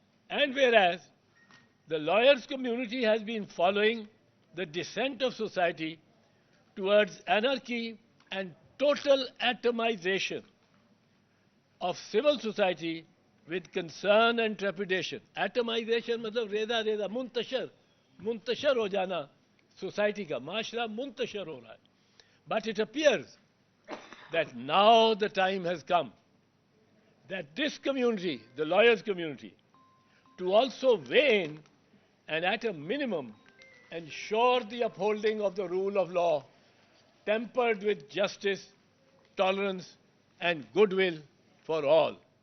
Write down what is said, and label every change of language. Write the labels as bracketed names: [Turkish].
[English] And whereas the lawyers' community has been following the descent of society towards anarchy and total atomization of civil society with concern and trepidation. [Hindi] Atomization मतलब रेदा रेदा मुंतशर हो जाना society का, माशरा मुंतशर हो रहा है. [English] But it appears that now the time has come that this community, the lawyers community, to also weigh in and at a minimum ensure the upholding of the rule of law tempered with justice, tolerance and goodwill for all.